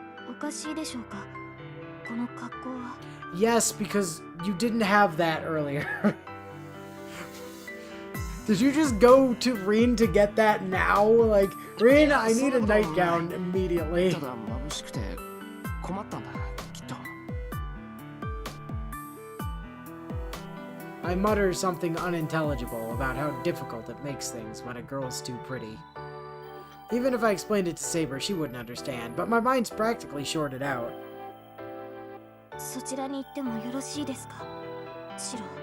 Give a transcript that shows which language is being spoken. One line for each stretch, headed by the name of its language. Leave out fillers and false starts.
Japanese: おかしいでしょうか。この格好は。
English: Yes, because you didn't have that earlier. Did you just go to Reen to get that now? Like, Reen, I need a nightgown immediately.
Japanese: ただ眩しくて困ったんだきっと。
English: I mutter something unintelligible about how difficult it makes things when a girl's too pretty. Even if I explained it to Saber, she wouldn't understand, but my mind's practically shorted out.
Japanese: そちらに行ってもよろしいですか、シロ。